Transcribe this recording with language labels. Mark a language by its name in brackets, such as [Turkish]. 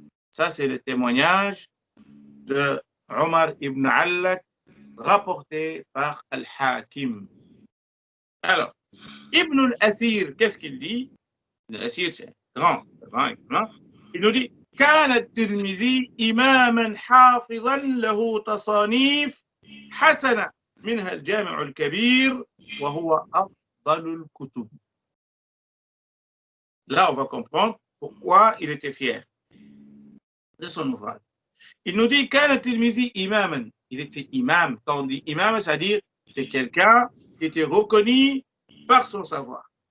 [French] Ça, c'est le témoignage de Omar ibn Allak, rapporté par Al-Hakim. Alors, Ibn al-Asir, qu'est-ce qu'il dit? Al-Asir, c'est grand. Il nous dit [Arabic] كان الترمذي إماما حافظا له تصانيف حسنة منها الجامع الكبير وهو أفضل الكتب. [French] Là, on va comprendre pourquoi il était fier de son ouvrage. Il nous dit [Arabic] كان الترمذي إماما. [French] Il était imam. Quand on dit imam, c'est-à-dire c'est quelqu'un qui était reconnu par son savoir.